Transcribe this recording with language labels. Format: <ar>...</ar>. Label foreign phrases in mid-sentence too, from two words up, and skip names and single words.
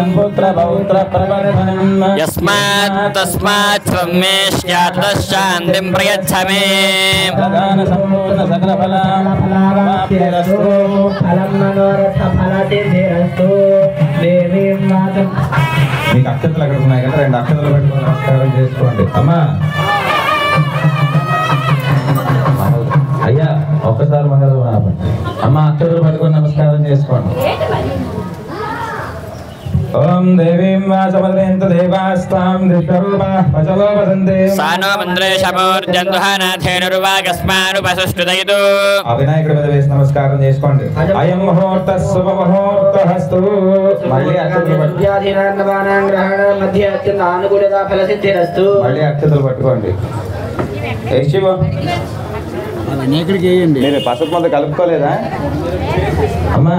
<sa>पुत्रपौत्रप्रवर्धनम् यस्मात् तस्मात् त्वं मे स्यात् शान्तिं प्रयच्छ मे फलावाप्तिरस्तु फलं मनोरथफलसिद्धिरस्तु देवीं वाचं</sa> <te>మీకు అక్షతలు అక్కడ ఉన్నాయి కదా, 2 అక్షతలు పెట్టుకొని నమస్కారం చేసుకోండి. అమ్మా అయ్యా ఒక్కసారి మంగళం అమ్మ అక్షతలు పట్టుకొని నమస్కారం చేసుకోండి.</te> <sa>ఓం దేవీం వాచమద్రేంత దేవాస్తాం దిష్టరూపాః పచలో వదంతే सा नो मन्त्रेशमूर्जं दुहानाथेनुर्वागस्मानुपसुष्टुतयितु</sa> <te>ఆ వినాయకుడి మీద వేసి నమస్కారం చేసుకోండి.</te> <sa>అయం ముహూర్త శుభ ముహూర్తస్తు.</sa> <te>మళ్ళీ అక్షతలు</te> <sa>విద్యాధీనాన్నవానాం గ్రహణ మధ్య అత్యంత అనుకూలతా ఫలసిద్ధిరస్తు</sa> <te>మళ్ళీ అక్షతలు పట్టుకోండి. ఏ శివ మీరు పసుపు ముద్ద కలుపుకోలేదా అమ్మా?</te>